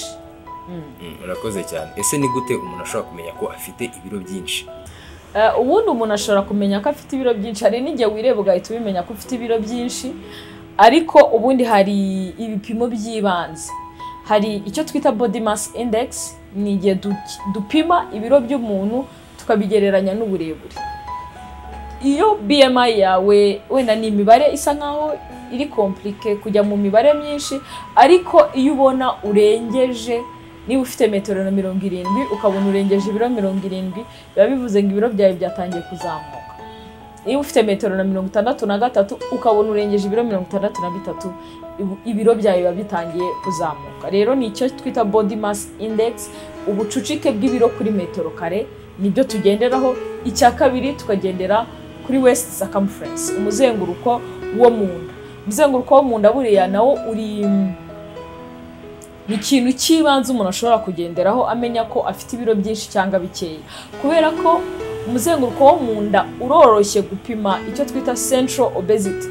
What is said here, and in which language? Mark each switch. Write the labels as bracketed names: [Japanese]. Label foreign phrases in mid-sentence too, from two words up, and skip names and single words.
[Kinyarwanda] Urakoze cyane. Ese ni gute umuntu ashobora kumenya ko afite ibiro byinshi? Ubundi umuntu ashobora kumenya ko afite ibiro byinshi, hari n'igihe wireba ugahita ubimenya ko ufite ibiro byinshi, ariko ubundi hari ibipimo by'ibanze. Hari icyo twita [English] body mass index, [Kinyarwanda] ni igihe dupima ibiro by'umuntu tukabigereranya n'uburebure. Iyo BMI yawe wenda ni imibare isa nkaho iri compliqué kujya mu mibare myinshi, ariko iyo ubona urengeje, niba ufite 1.70 m ukabona urengeje ibiro 70, biba bivuze ngo ibiro byawe byatangiye kuzamuka. Niba ufite 1.63 m ukabona urengeje ibiro 63, ibiro byawe biba bitangiye kuzamuka. Rero ni icyo twita [English] body mass index, [Kinyarwanda] ubucucike bw'ibiro kuri metero kare, nibyo tugenderaho. Icya kabiri tukagendera kuri [English] waist circumference, [Kinyarwanda] umuzenguruko wo mu nda. Umuzenguruko wo mu nda buriya nawo uri ni ikintu cy'ibanze umuntu ashobora kugenderaho amenya ko afite ibiro byinshi cyangwa bikeya, kubera ko umuzenguruko wo mu nda uroroshye gupima icyo twita [English] central obesity.